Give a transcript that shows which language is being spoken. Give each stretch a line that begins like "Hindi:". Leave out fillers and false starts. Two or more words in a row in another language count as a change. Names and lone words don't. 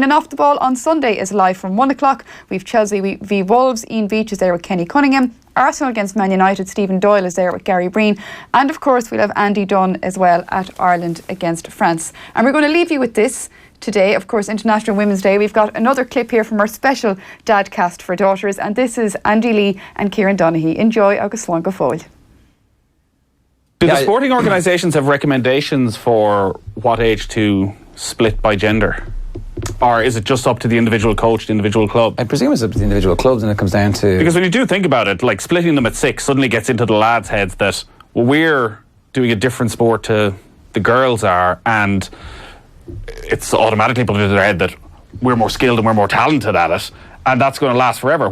English: And Off the Ball on Sunday is live from 1 o'clock. We've Chelsea v Wolves, Ian Beach is there with Kenny Cunningham. Arsenal against Man United, Stephen Doyle is there with Gary Breen. And of course we'll have Andy Dunn as well at Ireland against France. And we're going to leave you with this today, of course, International Women's Day. We've got another clip here from our special Dadcast for daughters, and this is Andy Lee and Kieran Donaghy.
Irish: Enjoy agus slán go fóill.
English: Do the sporting organisations have recommendations for what age to split by gender? Or is it just up to the individual coach, the individual club? I presume it's up to the individual clubs, and it comes down to... Because when you do think about it, like splitting them at 6 suddenly gets into the lads' heads that, well, we're doing a different sport to the girls are, and it's automatically put into their head that we're more skilled and we're more talented at it, and that's going to last forever.